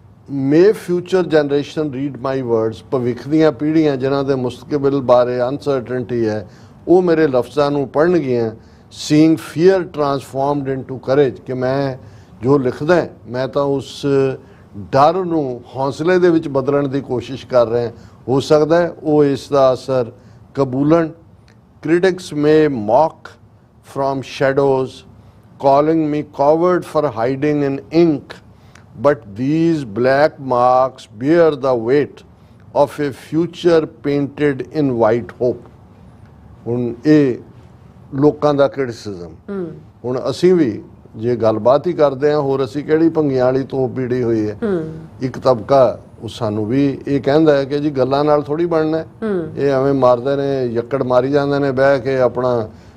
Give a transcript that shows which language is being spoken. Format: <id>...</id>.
<en>May future generation read my words.</en> <pa>ਭਵਿੱਖ ਦੀਆਂ ਪੀੜ੍ਹੀਆਂ ਜਿਨ੍ਹਾਂ ਦੇ ਮੁਸਤਕਬਲ ਬਾਰੇ ਅਨਸਰਟਨਟੀ ਹੈ, ਉਹ ਮੇਰੇ ਲਫ਼ਜ਼ਾਂ ਨੂੰ ਪੜ੍ਹਨਗੀਆਂ।</pa> <en>Seeing fear transformed into courage.</en> <pa>ਕਿ ਮੈਂ ਜੋ ਲਿਖਦਾ, ਮੈਂ ਤਾਂ ਉਸ ਡਰ ਨੂੰ ਹੌਸਲੇ ਦੇ ਵਿੱਚ ਬਦਲਣ ਦੀ ਕੋਸ਼ਿਸ਼ ਕਰ ਰਿਹਾ। ਹੋ ਸਕਦਾ ਹੈ ਉਹ ਇਸ ਦਾ ਅਸਰ ਕਬੂਲਣ।</pa> <en>Critics may mock from shadows, calling me coward for hiding in ink, but these black marks bear the weight of a future painted in white hope।</en> <pa>ਹੁਣ ਇਹ ਲੋਕਾਂ ਦਾ ਕ੍ਰਿਟਿਸਿਜ਼ਮ। ਹੁਣ ਅਸੀਂ ਵੀ ਜੇ ਗੱਲਬਾਤ ਹੀ ਕਰਦੇ ਹਾਂ, ਹੋਰ ਅਸੀਂ ਕਿਹੜੀ ਭੰਗੀਆਂ ਵਾਲੀ ਤੋਪ ਪੀੜੀ ਹੋਈ ਹੈ। ਇੱਕ ਤਬਕਾ ਉਹ ਸਾਨੂੰ ਵੀ ਇਹ ਕਹਿੰਦਾ ਹੈ ਕਿ ਜੀ ਗੱਲਾਂ ਨਾਲ ਥੋੜ੍ਹੀ ਬਣਨਾ, ਇਹ ਐਵੇਂ ਮਾਰਦੇ ਨੇ, ਯੱਕੜ ਮਾਰੀ ਜਾਂਦੇ ਨੇ ਬਹਿ ਕੇ, ਆਪਣਾ</pa>